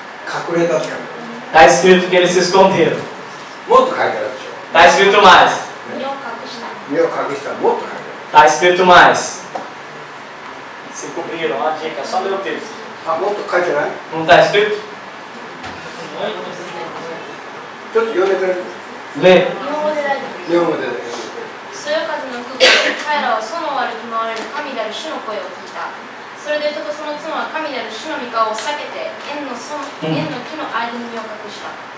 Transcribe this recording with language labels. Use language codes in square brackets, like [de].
[ja] 隠れたって書いてある。 [pt] Está escrito que eles se esconderam. [ja] もっと書いてあるでしょ。 [pt] Está escrito mais. [ja] 目を隠したらもっと書いてある。 [pt] Está escrito mais. Se cobriram, ó, dica, só ler o texto. [ja] あ、もっと書いてない？ [pt] Não está escrito? [ja] ちょっと読んでくれる？ [pt] Lê. [ja] 日本語で。そよ風の空港で彼らは園を歩き回れる神である主の声を聞いた。それで人とその妻は神である主の御顔を避けて園の木の間に身を隠した。